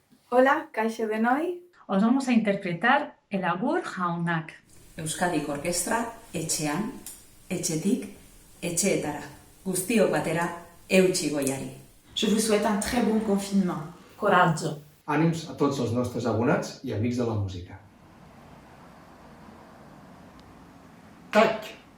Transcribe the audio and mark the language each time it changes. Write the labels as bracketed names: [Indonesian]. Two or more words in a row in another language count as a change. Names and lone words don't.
[Basque] Hola, kaixo denoi. [Spanish] Os vamos a interpretar el Agur Jaunak. [Basque] Euskadik Orkestra etxean, etxetik, etxeetara. Guztiok batera, eutsi goiari. [French] Je vous souhaite un très bon confinement. [Catalan] Coratge. Ànims a tots els nostres abonats i amics de la música. Tac.